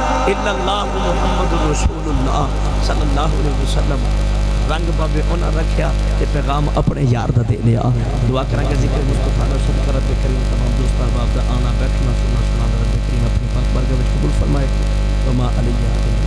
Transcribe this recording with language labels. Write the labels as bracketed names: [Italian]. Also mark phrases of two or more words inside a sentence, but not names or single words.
[Arabic] إلا الله محمد رسول الله صلى الله عليه وسلم [Urdu] رنگ بابے انہیں رکھا تو پیغام اپنے یار کا دے لیا. [Punjabi] ਦੁਆ ਕਰਾਂਗੇ ਜ਼ਿਕਰ ਮੁਸਤਫ਼ਾ ਦਾ ਸਦਕਾ ਰੱਬ ਕਰੀਮ ਤਮਾਮ ਦੋਸਤ ਅਹਬਾਬ ਦਾ ਆਣਾ ਬੈਠਣਾ ਸੁਣਨਾ ਸੁਣਾਉਣਾ ਰੱਬ ਕਰੀਮ ਅਪਣੀ ਪਾਕ ਬਾਰਗਾਹ ਵਿੱਚ ਕ਼ਬੂਲ ਫ਼ਰਮਾਏ। [Arabic] وما علي